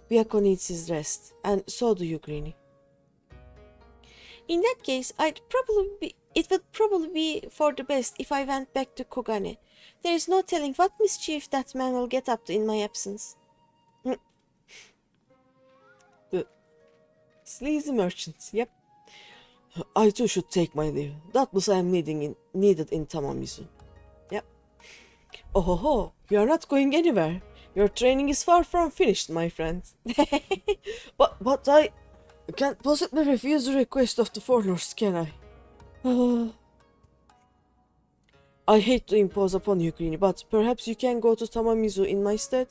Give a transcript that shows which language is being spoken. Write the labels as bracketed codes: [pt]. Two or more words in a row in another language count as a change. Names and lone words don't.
[en] Byakko needs his rest, and so do you, Greeny. In that case, it would probably be for the best if I went back to Kogane. There is no telling what mischief that man will get up to in my absence. The sleazy merchants, yep. I too should take my leave. Doubtless I am needed in Tamamizu. Yep. Oh ho ho, you are not going anywhere. Your training is far from finished, my friend. but I can't possibly refuse the request of the four lords, can I? I hate to impose upon you, Greeny, but perhaps you can go to Tamamizu in my stead?